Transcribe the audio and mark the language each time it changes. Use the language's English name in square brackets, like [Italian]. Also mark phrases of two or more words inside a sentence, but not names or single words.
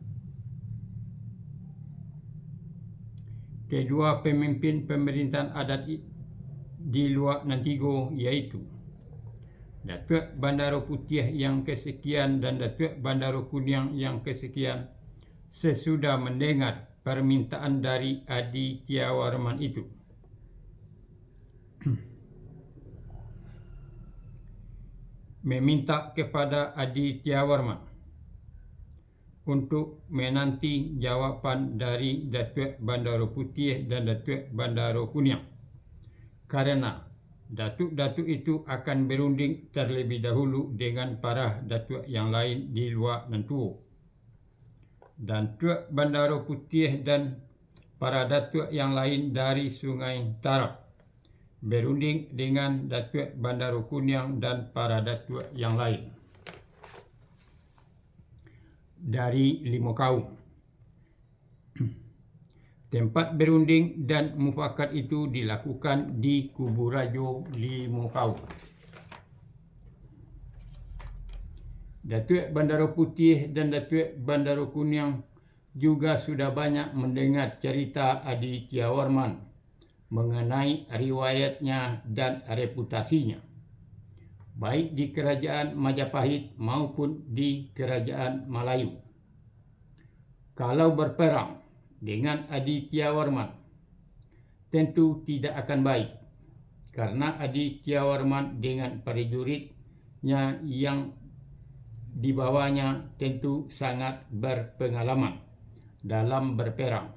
[Indonesian] Kedua pemimpin pemerintahan adat di Luak Nantigo, yaitu Datuk Bandaro Putih yang kesekian dan Datuk Bandaro Kuniang yang kesekian, sesudah mendengar permintaan dari Adi Tiawarman itu, meminta kepada Adi Tiawarman untuk menanti jawapan dari Datuk Bandaro Putih dan Datuk Bandaro Kuniang, karena datuk-datuk itu akan berunding terlebih dahulu dengan para datuk yang lain di Luak Nantuo, dan Datuk Bandaro Putih dan para datuk yang lain dari Sungai Tarap berunding dengan Datuk Bandaro Kuniang dan para datuk yang lain dari Limo Kaum. Tempat berunding dan mufakat itu dilakukan di Kubu Rajo Limo Kaum. Datuk Bandaro Putih dan Datuk Bandaro Kuniang juga sudah banyak mendengar cerita Adi Tiawarman mengenai riwayatnya dan reputasinya, baik di kerajaan Majapahit maupun di kerajaan Melayu. Kalau berperang dengan Adityawarman, tentu tidak akan baik, karena Adityawarman dengan prajuritnya yang dibawanya tentu sangat berpengalaman dalam berperang.